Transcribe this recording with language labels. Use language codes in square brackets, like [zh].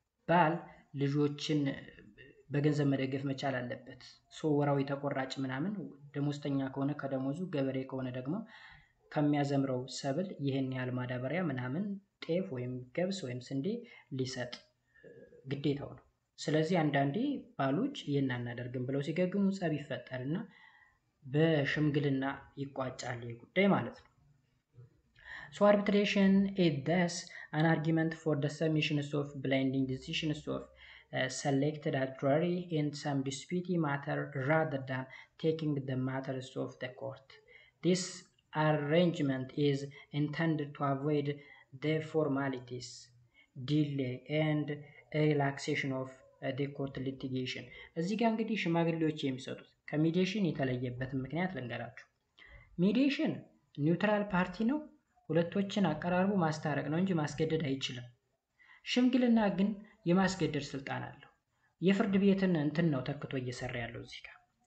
[am] ባል ልጆችን በገንዘብ መደገፍ መቻል አለበት። ሶ ወራዊ ተቆራጭ ምናምን ደሞዝተኛ ከሆነ ከደሞዙ፣ ገበሬ ከሆነ ደግሞ ከሚያዘምረው ሰብል ይህን ያህል ማዳበሪያ ምናምን ጤፍ ወይም ገብስ ወይም ስንዴ ሊሰጥ ግዴታው ነው። ስለዚህ አንዳንዴ ባሎች ይህን አናደርግም ብለው ሲገግሙ ጸብ ይፈጠርና በሽምግልና ይቋጫል ይህ ጉዳይ ማለት ነው። [en] So arbitration is thus an argument for the submissions of binding decisions of selected arbitrary in some disputed matter rather than taking the matters of the court. This arrangement is intended to avoid the formalities, delay and a relaxation of the court litigation. [am] እዚህ ጋር እንግዲህ ሽማግሌዎች የሚሰጡት ከሚዲዬሽን የተለየበትን ምክንያት ልንገራችሁ። ሚዲዬሽን ኒውትራል ፓርቲ ነው፣ ሁለቶችን አቀራርቦ ማስታረቅ ነው እንጂ ማስገደድ አይችልም። ሽምግልና ግን የማስገደድ ስልጣን አለው። የፍርድ ቤትን እንትን ነው ተክቶ እየሰራ ያለው እዚህ ጋር።